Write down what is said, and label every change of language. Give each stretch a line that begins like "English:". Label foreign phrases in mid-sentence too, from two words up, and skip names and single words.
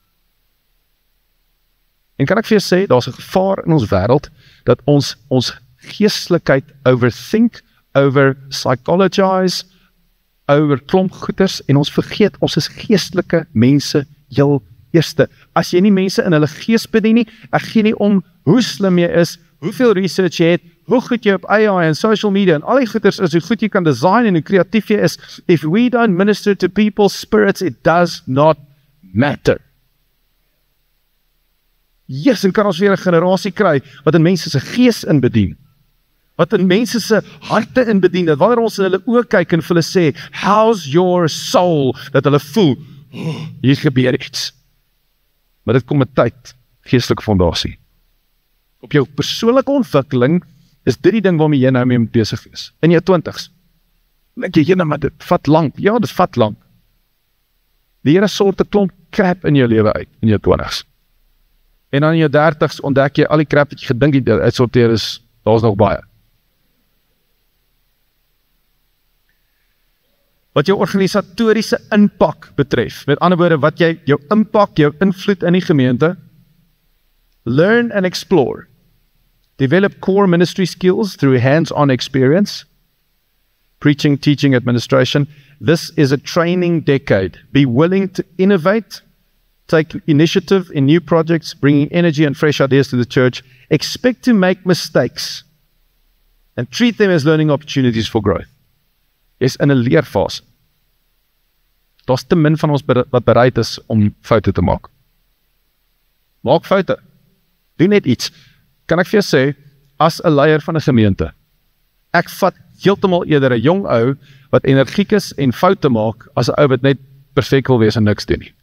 Afrikaans: En kan ek vir jou sê, daar's 'n gevaar in ons wêreld, dat ons geestelikheid
English: overthink, over psychologize,
Afrikaans: oor klomp goeders, en ons vergeet, ons is geestelike mense heel eerste. As jy nie mense in hulle gees bedien nie, ek gee nie om hoe slim jy is, hoeveel research jy het, hoe goed jy op AI en
English: social media
Afrikaans: en al die goeders is, hoe goed jy kan design en hoe kreatief jy is.
English: If we don't minister to people's spirits, it does not matter. Yes,
Afrikaans: en kan ons weer 'n generasie kry wat in mense se gees inbedien, wat in mense se harte inbedien, dat wanneer ons in hulle oë kyk en vir hulle sê,
English: how's your soul,
Afrikaans: dat hulle voel, hier gebeur iets. Maar dit kom met tyd, geestelike fondasie. Op jou persoonlike ontwikkeling, is dit die ding waarmee jy nou mee moet besig is. In jou 20's. Dink jy, maar dit vat lank. Ja, dit vat lank. Die Here sort 'n klomp crap in jou lewe uit, in jou 20's. En dan in jou 30's ontdek jy al die crap wat jy gedink het uitsorteer is, daar's nog baie. Wat jou organisatoriese impak betref, met ander woorde, wat jy, jou impak, jou invloed in die gemeente,
English: learn and explore. Develop core ministry skills through hands-on experience. Preaching, teaching, administration. This is a training decade. Be willing to innovate, take initiative in new projects, bringing energy and fresh ideas to the church. Expect to make mistakes and treat them as learning opportunities for growth.
Afrikaans: Jy's in 'n leerfase. Daar's te min van ons wat bereid is om foute te maak. Maak foute. Doen net iets. Kan ek vir jou sê, as 'n leier van 'n gemeente, ek vat heeltemal eerder 'n jong ou wat energiek is en foute maak, as 'n ou wat net perfek wil wees en niks doen nie.